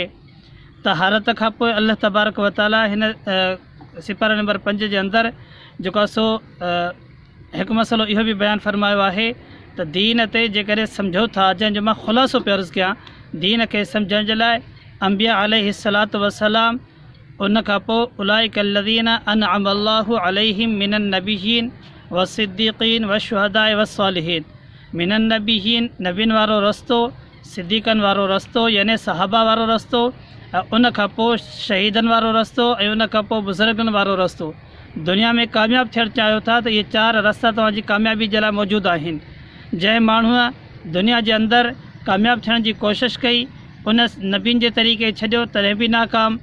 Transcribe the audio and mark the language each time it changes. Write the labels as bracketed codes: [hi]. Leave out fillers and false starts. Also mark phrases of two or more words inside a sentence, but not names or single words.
[sd] तहारत खां पोइ [ar] الله تبارك وتعالى [sd] हिन सिपारे नंबर 5 जे अंदरि जेको सो हिकु मसलो इहो बि बयानु फरमायो आहे त दीन ते जेकॾहिं सम्झो था, जंहिंजो मां ख़ुलासो पियो अर्ज़ु कयां, दीन खे सम्झण जे लाइ अंबिया [ar] عليه الصلاة والسلام, [sd] उन खां पोइ [ar] أولئك الذين أنعم الله عليهم من النبيين والصديقين والشهداء والصالحين. من النبيين [sd] नबीन वारो रस्तो, सिद्दीक़नि वारो रस्तो यानी सहाबा वारो रस्तो, उन खां पोइ शहीदनि वारो रस्तो ऐं उन खां पोइ बुज़ुर्गनि वारो रस्तो। दुनिया में कामयाबु थियणु चाहियो था त इहे 4 रस्ता तव्हांजी कामयाबी जे लाइ मौजूदु आहिनि। जंहिं माण्हूअ दुनिया जे अंदरि कामयाबु थियण जी कोशिशि कई, उन नबीन जे तरीक़े छॾियो तॾहिं बि नाकाम।